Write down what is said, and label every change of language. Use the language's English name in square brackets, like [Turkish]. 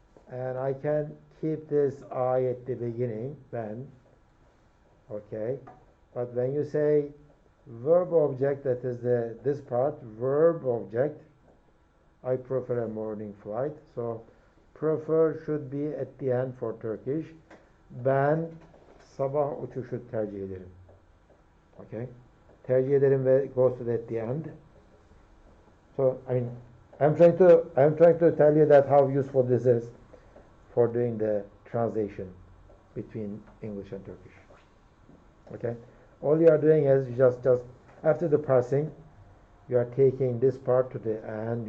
[English] And I can keep this I at the beginning then. Okay. But when you say verb object, that is this part, verb object, I prefer a morning flight. So prefer should be at the end for Turkish. [Turkish] Ben sabah uçuşu tercih ederim. [English] Okay. [Turkish] Tercih ederim [English] ve goes to at the end. So I'm trying to tell you that how useful this is for doing the translation between English and Turkish. Okay. All you are doing is just after the parsing, you are taking this part to the end.